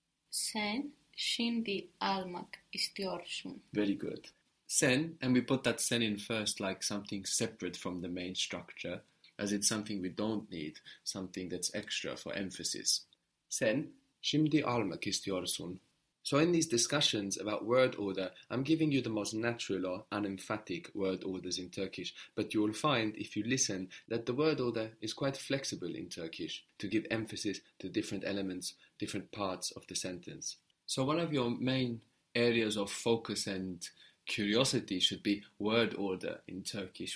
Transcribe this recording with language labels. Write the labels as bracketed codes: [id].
[tr] Sen şimdi almak istiyorsun. [en] Very good. Sen, and we put that sen in first like something separate from the main structure, as it's something we don't need, something that's extra for emphasis. [tr] Sen şimdi almak istiyorsun. [en] So in these discussions about word order, I'm giving you the most natural or unemphatic word orders in Turkish, but you will find, if you listen, that the word order is quite flexible in Turkish to give emphasis to different elements, different parts of the sentence. So one of your main areas of focus and curiosity should be word order in Turkish.